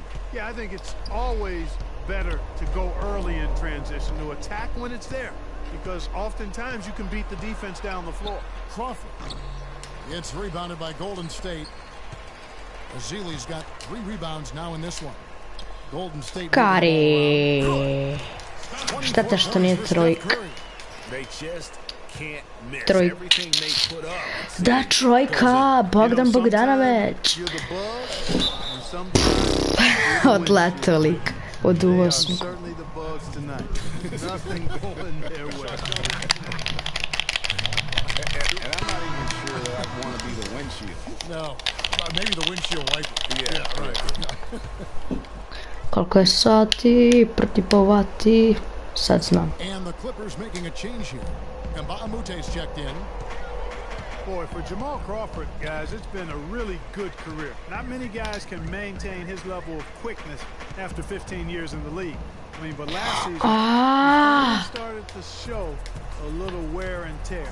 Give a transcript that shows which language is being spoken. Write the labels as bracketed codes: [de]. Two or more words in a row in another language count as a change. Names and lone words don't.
[en] Yeah, I think it's always better to go early in transition, to attack when it's there, because oftentimes you can beat the defense down the floor. Crawford. It's rebounded by Golden State. Azili's got 3 rebounds now in this one. Golden State. Kari. [sr] Šteta što nije trojka. [en] They just can't miss. Trojka. Everything they put up. [sr] Da, trojka! Bogdan Bogdanović. [en] You're the bug, and sometimes [sr] Odletao lik. Od [en] they are osmi. certainly the bugs tonight. Nothing going their way. And I'm not even sure that I want to be the windshield. No. Maybe the windshield wiper. Yeah, right. [sr] Koliko je sati? Protipovati. Sad znam. [en] And the Clippers making a change here. Mba'amute's checked in. Boy, for Jamal Crawford, guys, it's been a really good career. Not many guys can maintain his level of quickness after 15 years in the league. I mean, but last season, he started to show a little wear and tear.